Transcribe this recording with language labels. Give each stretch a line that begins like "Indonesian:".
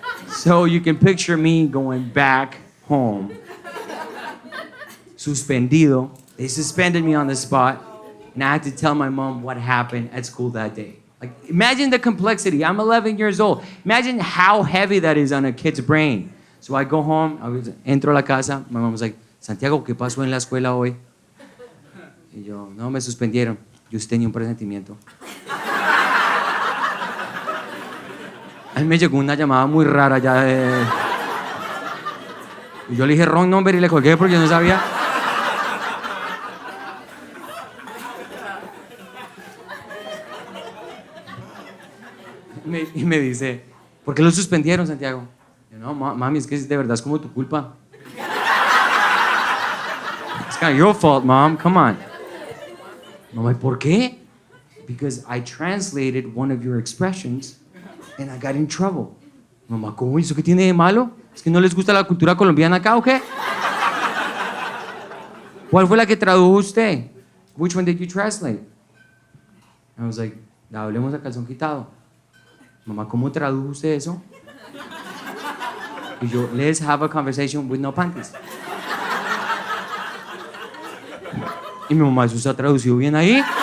English: So you can picture me going back home,
Spanish: suspendido.
English: They suspended me on the spot, and I had to tell my mom what happened at school that day. Like, imagine the complexity. I'm 11 years old. Imagine how heavy that is on a kid's brain. So I go home,
Spanish: entro a la casa,
English: my mom was like,
Spanish: Santiago, ¿qué pasó en la escuela hoy? Y yo, no, me suspendieron. Yo tenía un presentimiento. A mí me llegó una llamada muy rara ya de... Y yo le dije
English: wrong number
Spanish: y le colgué porque yo no sabía. Y me dice, ¿por qué lo suspendieron, Santiago? Yo, no, mami, es que de verdad es como tu culpa.
English: It's kind of your fault, mom. Come on. I'm like,
Spanish: ¿por qué?
English: Because I translated one of your expressions and I got in trouble.
Spanish: Mamá, ¿cómo eso? ¿Qué tiene de malo? ¿Es que no les gusta la cultura colombiana acá o qué? ¿Cuál fue la que tradujo usted?
English: Which one did you translate? I was like,
Spanish: la hablemos a calzón quitado. Mamá, ¿cómo tradujo usted eso? Y yo,
English: let's have a conversation with no panties.
Spanish: Y mi mamá, ¿eso está traducido bien ahí?